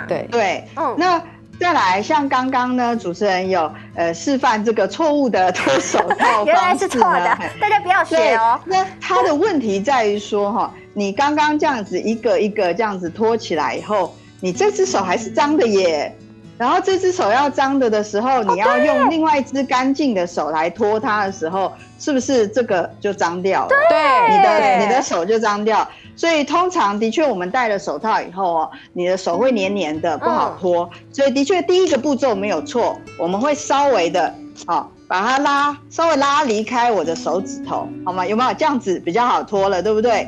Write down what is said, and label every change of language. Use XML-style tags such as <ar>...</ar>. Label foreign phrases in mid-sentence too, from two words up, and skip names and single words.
<zh>對，那再來像剛剛呢，主持人有示範這個錯誤的脫手套方式呢，原來是錯的，大家不要學哦。那它的問題在於說哈，你剛剛這樣子一個一個這樣子脫起來以後，你這隻手還是髒的耶。然後這隻手要髒的時候，你要用另外一隻乾淨的手來拖它的時候，是不是這個就髒掉了？對，你的手就髒掉。所以通常的確，我們戴了手套以後哦，你的手會黏黏的，不好拖。所以的確，第一個步驟沒有錯，我們會稍微的把它稍微拉离开我的手指头，好吗？有没有这样子比较好脱了，对不对？</zh>